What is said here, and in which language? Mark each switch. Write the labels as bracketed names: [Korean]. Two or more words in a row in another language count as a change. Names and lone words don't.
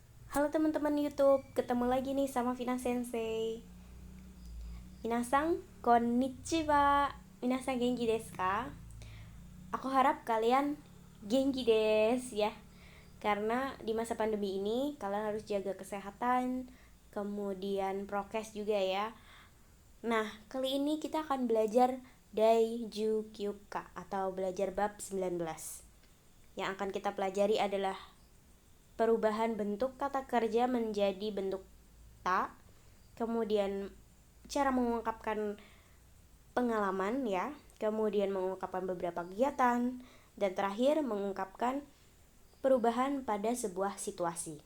[Indonesian] Halo teman-teman YouTube, ketemu lagi nih sama Vina Sensei. [Japanese] みなさん、こんにちは. みなさん元気ですか? [Indonesian] Aku harap kalian [Japanese] 元気です [Indonesian] ya. Karena di masa pandemi ini kalian harus jaga kesehatan, kemudian prokes juga ya. Nah, kali ini kita akan belajar [Japanese] 第十九課 [Indonesian] atau belajar bab 19. Yang akan kita pelajari adalah perubahan bentuk kata kerja menjadi bentuk ta, kemudian cara mengungkapkan pengalaman ya, kemudian mengungkapkan beberapa kegiatan, dan terakhir mengungkapkan perubahan pada sebuah situasi.